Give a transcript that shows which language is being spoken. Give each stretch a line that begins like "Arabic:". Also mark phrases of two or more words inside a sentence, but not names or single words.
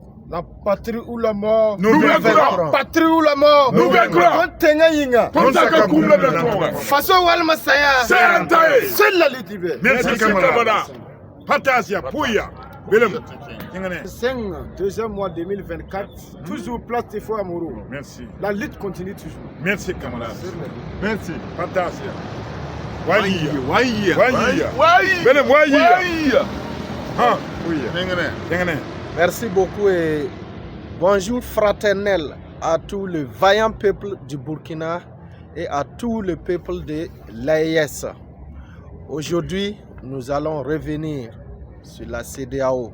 French: La patrie ou la mort. Nous vaincrons. La patrie ou la mort. Nous vaincrons. Faso walma saya. Seul la lutte. Merci camarade. Fantasia, Pouya. Belem. 5, deuxième mois 2024, toujours place des fois amoureux. Merci. La lutte continue toujours. Merci camarade. Merci. Fantasia. Waiya. Belem Waiya. Ah, Merci beaucoup et bonjour fraternel à tout le vaillant peuple du Burkina et à tout le peuple de l'AES. Aujourd'hui, nous allons revenir sur la CEDEAO.